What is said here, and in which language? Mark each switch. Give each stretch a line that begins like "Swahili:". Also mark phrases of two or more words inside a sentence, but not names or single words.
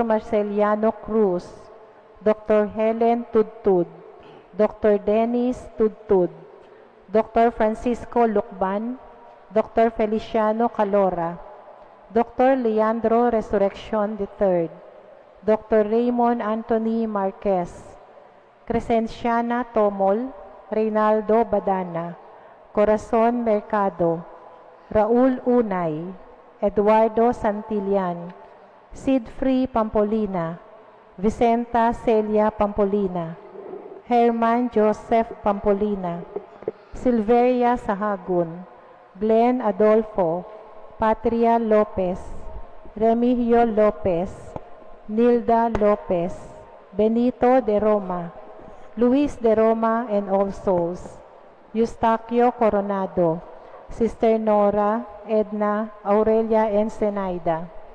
English: Marceliano Cruz, Dr. Helen Tudtud, Dr. Dennis Tudtud, Dr. Francisco Lucban, Dr. Feliciano Calora, Dr. Leandro Resurrection III, Dr. Raymond Anthony Marquez, Crescenciana Tomol, Reynaldo Badana, Corazon Mercado, Raul Unay, Eduardo Santillan, Sidfree Pampolina, Vicenta Celia Pampolina, Herman Joseph Pampolina, Silveria Sahagun, Glenn Adolfo, Patria Lopez, Remigio Lopez, Nilda Lopez, Benito de Roma, Luis de Roma and All Souls, Eustaquio Coronado, Sister Nora, Edna, Aurelia and Zenaida,